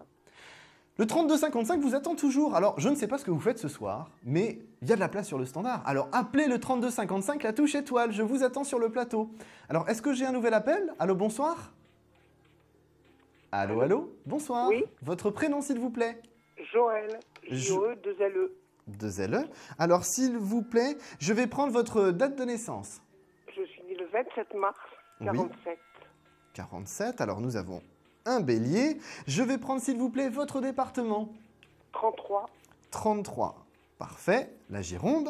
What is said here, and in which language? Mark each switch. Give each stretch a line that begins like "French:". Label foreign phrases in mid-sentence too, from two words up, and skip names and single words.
French: Le 3255 vous attend toujours. Alors, je ne sais pas ce que vous faites ce soir, mais il y a de la place sur le standard. Alors, appelez le 3255, la touche étoile. Je vous attends sur le plateau. Alors, est-ce que j'ai un nouvel appel ? Allô, bonsoir ? Allô, allô ? Bonsoir. Oui. Votre prénom, s'il vous plaît ? Joël. J-O-E, 2-L-E. 2LE. Alors, s'il vous plaît, je vais prendre votre date de naissance. Je suis née le 27 mars 47. Oui. 47. Alors, nous avons un bélier. Je vais prendre, s'il vous plaît, votre département. 33. 33. Parfait. La Gironde.